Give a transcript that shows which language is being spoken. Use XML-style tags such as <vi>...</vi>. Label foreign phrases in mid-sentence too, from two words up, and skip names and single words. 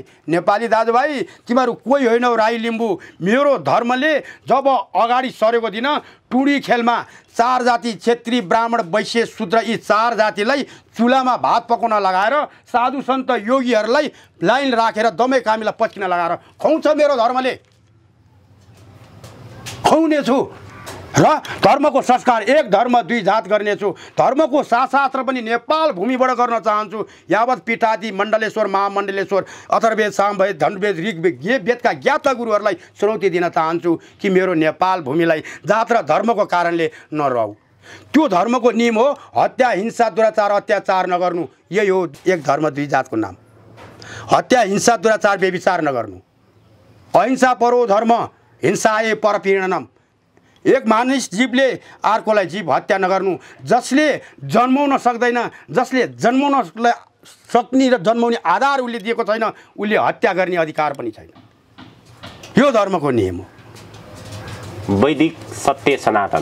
<ne>नेपाली दाजुभाइ, तिमीहरू कोही होइनौ राई लिम्बू। मेरो धर्मले जब अगाडि सरेको दिन टुडी खेलमा 4 जाति क्षेत्री ब्राह्मण वैश्य शूद्र यी 4 जातिलाई चुलामा भात पकाउन लगाएर साधु सन्त योगीहरूलाई लाइन राखेर दमै कामीलाई पच्किन लगाएर खुवाउँछ मेरो धर्मले। खुवाउनेछु र धर्मको संस्कार एक धर्म दुई जात गर्नेछु। धर्मको शास्त्र पनि नेपाल भूमिबाट गर्न चाहन्छु। यावत पीठादि मण्डलेश्वर महामण्डलेश्वर अथर्ववेद सामवेद धनुर्वेद ऋग्वेद ये वेदका ज्ञाता गुरुहरूलाई चुनौती दिन चाहन्छु कि मेरो नेपाल भूमिलाई जात र धर्मको कारणले नरहौ। त्यो धर्मको नियम हो हत्या हिंसा दुराचार अत्याचार नगर्नु। यही हो एक धर्म दुई जातको नाम। हत्या हिंसा दुराचार व्यभिचार नगर्नु।</ne> <sa>अहिंसा परो धर्म हिंसाए परपीडनम।</sa> <ne>एक मानिस जीवले अर्कोलाई जीव हत्या नगर्नु। जसले जन्माउन सक्दैन, जसले जन्माउन सक्ने र जन्माउने आधार उसले दिएको छैन, उसले हत्या गर्ने अधिकार पनि छैन। यो धर्मको नियम हो। वैदिक सत्य सनातन</ne>